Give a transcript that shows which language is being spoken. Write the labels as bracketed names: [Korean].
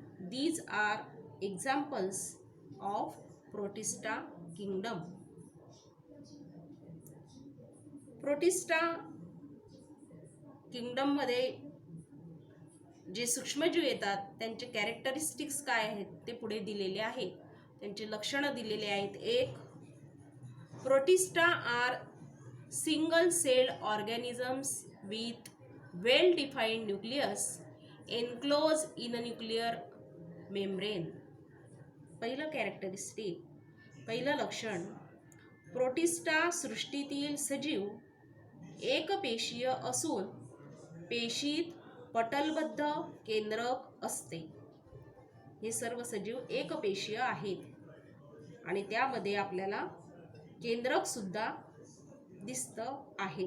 [English] These are examples of Protista kingdom. [Marathi] Protista kingdom मध्ये जे सूक्ष्मजीव येतात त्यांचे कॅरेक्टरिस्टिक्स काय आहेत ते पुढे दिलेले आहेत. त्यांचे लक्षणं दिलेले आहेत. 1. [English] Protista are single celled organisms with well defined nucleus enclosed in a nuclear membrane. [Marathi] पहिलं कॅरेक्टरिस्टिक, पहिलं लक्षण, प्रोटिस्टा सृष्टीतील सजीव एकपेशीय असून पेशीत पटलबद्ध केंद्रक असते. हे सर्व सजीव एकपेशीय आहेत आणि त्यामध्ये आपल्याला केंद्रक सुद्धा दिसतं आहे.